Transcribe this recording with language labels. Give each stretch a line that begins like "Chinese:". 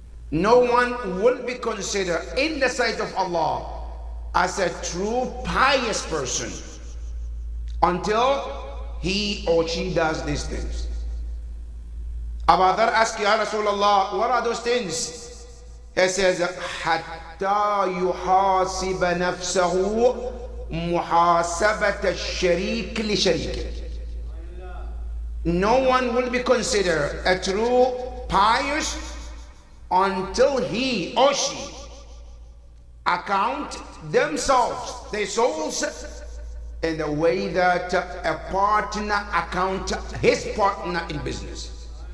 English: No one will be considered in the sight of Allah as a true pious person until he or she does these things. Abu Dhar asked, Ya Rasulullah, what are those things? He says,
Arabic: حتى يحاسب نفسه محاسبة الشريك لشريكه.
English: No one will be considered a true pious until he or she account themselves, their souls, in the way that a partner account his partner in business.